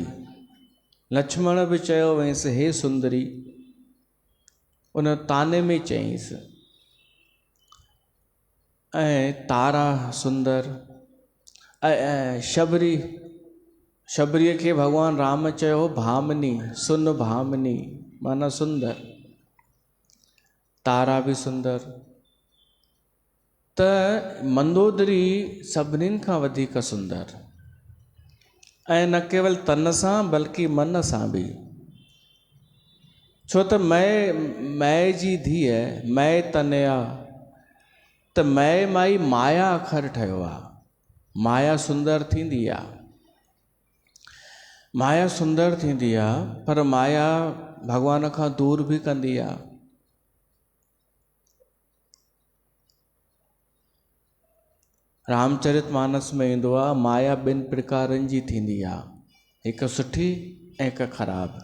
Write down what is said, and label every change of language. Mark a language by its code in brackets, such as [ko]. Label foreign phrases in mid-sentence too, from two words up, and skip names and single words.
[sd] लक्ष्मण बि चयो वैंसि, हे सुंदरी, उन ताने में चईंसि। ऐं तारा सुंदर, ऐं शबरीअ खे भॻवान राम चयो भामिनी, सुन भामिनी, माना सुंदर। तारा बि सुंदर। त मंदोदरी सभिनीनि खां वधीक सुंदर, ऐं न केवल तन सां बल्कि मन सां बि। छो त मैं जी धीअ मैं तनया, त मैं माई माया अखर ठहियो आहे। माया सुंदर थींदी आहे, माया सुंदर थींदी आहे, पर माया भॻवान खां दूर बि कंदी आहे। रामचरित मानस में ईंदो आहे, माया ॿिनि प्रकारनि जी थींदी आहे, हिकु सुठी ऐं हिकु ख़राबु।